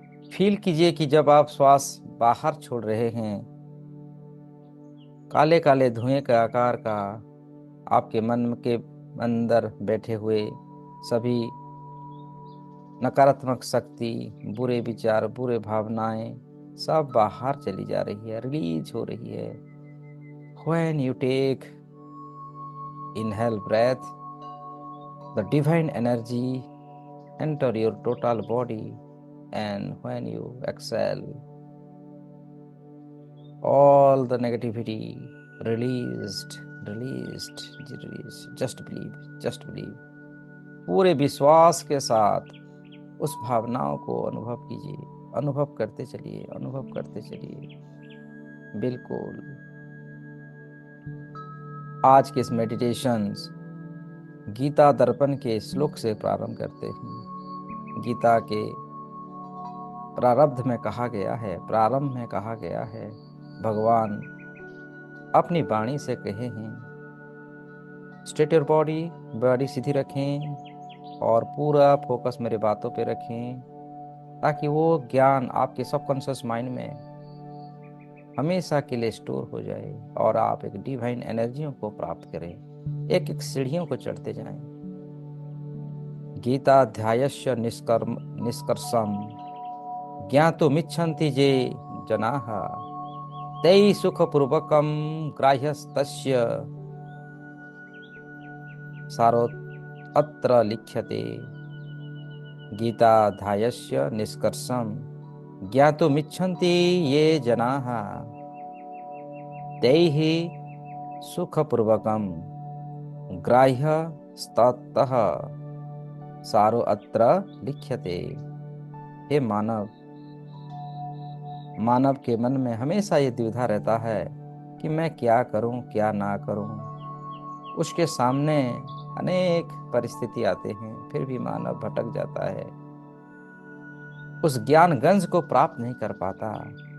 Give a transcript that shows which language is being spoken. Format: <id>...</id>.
<hi>Feel कीजिए कि जब आप श्वास बाहर छोड़ रहे हैं, काले काले धुएं के आकार का आपके मन के अंदर बैठे हुए सभी नकारात्मक शक्ति, बुरे विचार, बुरे भावनाएं सब बाहर चली जा रही है, रिलीज हो रही है।</hi> <en>When you take inhale breath, the divine energy enter your total body, and when you exhale, all the negativity released, released, released. Just believe, just believe.</en> <hi>पूरे विश्वास के साथ उस भावनाओं को अनुभव कीजिए, अनुभव करते चलिए, अनुभव करते चलिए। बिल्कुल। आज के इस मेडिटेशंस गीता दर्पण के श्लोक से प्रारंभ करते हैं। गीता के प्रारब्ध में कहा गया है, प्रारंभ में कहा गया है, भगवान अपनी वाणी से कहे हैं,</hi> <en>straight your body,</en> <hi>बॉडी सीधी रखें और पूरा फोकस मेरे बातों पे रखें, ताकि वो ज्ञान आपके सबकॉन्शियस माइंड में हमेशा के लिए स्टोर हो जाए और आप एक डिवाइन एनर्जियों को प्राप्त करें, एक एक सीढ़ियों को चढ़ते जाएं।</hi> <sa>गीताध्यायस्य निष्कर्षम ज्ञातुमिच्छन्ति ये जनाः तै सुखपूर्वकं ग्राह्यस्तस्य सारोऽत्र लिख्यते। गीताध्यायस्य निष्कर्षम ज्ञातुमिच्छन्ति ये जनाः तैः सुखपूर्वकं ग्राह्यस्ततः सारोऽत्र लिख्यते।</sa> <hi>हे मानव, मानव के मन में हमेशा ये द्विधा रहता है कि मैं क्या करूं, क्या ना करूं। उसके सामने अनेक परिस्थिति आते हैं, फिर भी मानव भटक जाता है, उस ज्ञान गंज को प्राप्त नहीं कर पाता।</hi>